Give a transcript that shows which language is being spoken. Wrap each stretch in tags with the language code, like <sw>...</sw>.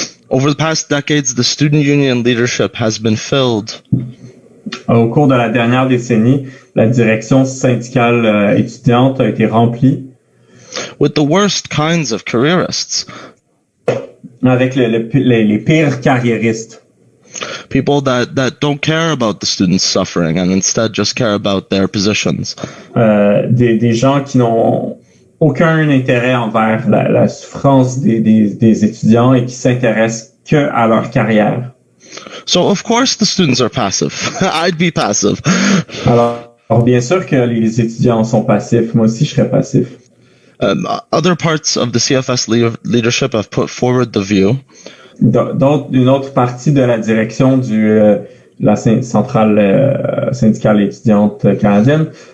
<en>Over the past decades, the student union leadership has been filled.</en> <fr>Au cours de la dernière décennie, la direction syndicale étudiante a été remplie</fr> <en>with the worst kinds of careerists.</en> <fr>Avec les pires carriéristes.</fr> <en>People that don't care about the students' suffering and instead just care about their positions.</en> <fr>Des gens qui n'ont aucun intérêt envers la souffrance des étudiants et qui s'intéressent que à leur carrière.</fr> <en>So of course the students are passive. I'd be passive.</en> <fr>Alors bien sûr que les étudiants sont passifs. Moi aussi, je serais passif.</fr> <en>Other parts of the CFS leadership have put forward the view.</en> <fr>Une autre partie de la direction la centrale syndicale étudiante canadienne</fr>